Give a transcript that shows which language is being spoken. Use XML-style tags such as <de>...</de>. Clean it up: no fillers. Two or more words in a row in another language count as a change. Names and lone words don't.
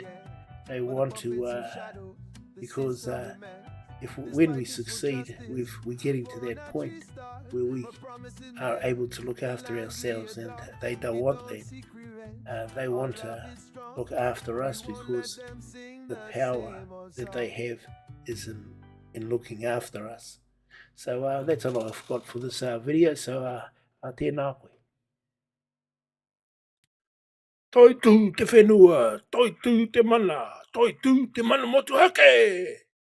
<en>They want to, because when we succeed, we're getting to that point where we are able to look after ourselves, and they don't want that. They want to look after us because the power that they have is in looking after us. So that's all I've got for this video.</en> <mi>So tēnā koe. Toi tū te whenua, toi tū te mana motu hake!</mi>